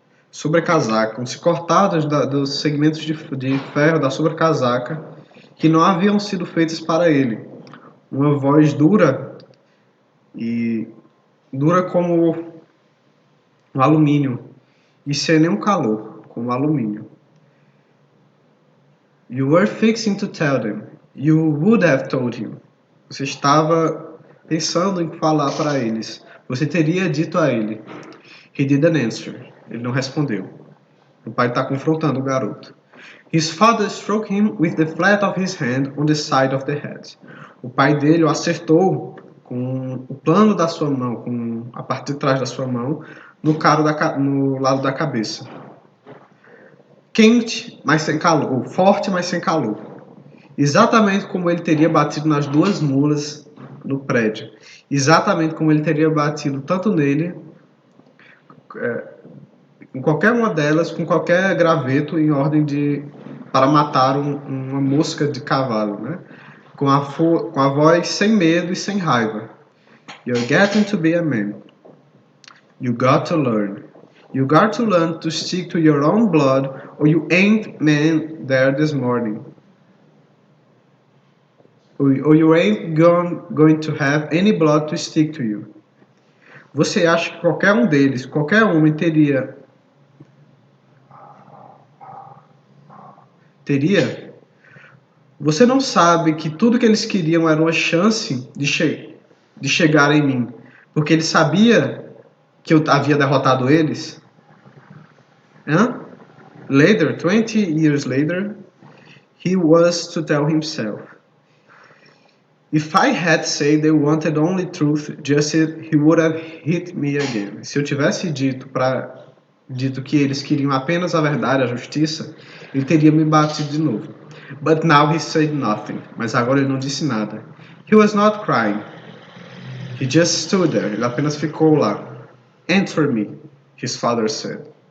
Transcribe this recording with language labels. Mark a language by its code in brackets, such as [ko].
[pt] Sobrecasaca, como se cortadas dos segmentos de ferro da sobrecasaca que não haviam sido feitas para ele. Uma voz dura como um alumínio e sem nenhum calor, como alumínio. [en] You were fixing to tell them. You would have told him. [pt] Você estava pensando em falar para eles. Você teria dito a ele. [en] He didn't answer. [pt] Ele não respondeu. O pai está confrontando o garoto. [en] His father struck him with the flat of his hand on the side of the head. [pt] O pai dele o acertou com o plano da sua mão, com a parte de trás da sua mão, no lado da cabeça. Quente, mas sem calor, ou forte, mas sem calor. Exatamente como ele teria batido nas duas mulas no prédio. Exatamente como ele teria batido tanto nele, em qualquer uma delas, com qualquer graveto em ordem para matar uma mosca de cavalo, né? Com a voz sem medo e sem raiva. [en] You're getting to be a man. You got to learn. You got to learn to stick to your own blood, or you ain't man there this morning. Or you ain't going to have any blood to stick to you. [pt] Você acha que qualquer um deles, qualquer homem teria? Você não sabe que tudo que eles queriam era uma chance de chegar em mim, porque ele sabia que eu havia derrotado eles? [en] Later, 20 years later, he was to tell himself, if I had said they wanted only truth, he would have hit me again. [pt] Se eu tivesse dito que eles queriam apenas a verdade, a justiça, ele teria me batido de novo. [en] But now he said nothing. [pt] Mas agora ele não disse nada. [en] He was not crying. He just stood there. [pt] Ele apenas ficou lá. [en] Answer me, his father said.